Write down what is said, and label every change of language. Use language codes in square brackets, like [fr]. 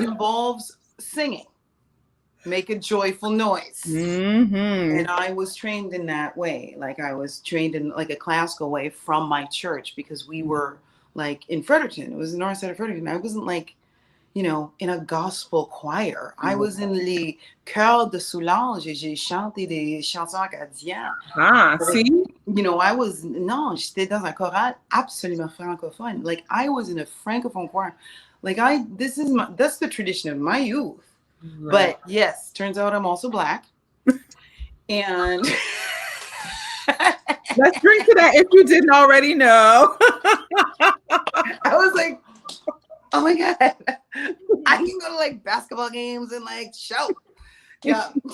[en] That involves singing. Make a joyful noise. And I was trained in that way. Like I was trained in like a classical way from my church because we were like in Fredericton. It was the north side of Fredericton. I wasn't like, you know, in a gospel choir. [fr] I was in les chœurs de Soulange et j'ai chanté des chansons acadiennes. [en] Ah, see? [fr] You know, j'étais dans un choral absolument francophone. [en] Like I was in a francophone choir. Like that's the tradition of my youth. Right. But yes, turns out I'm also Black. And let's drink to that if you didn't already know. I was like, oh my God, I can go to like basketball games and like shout. Yeah.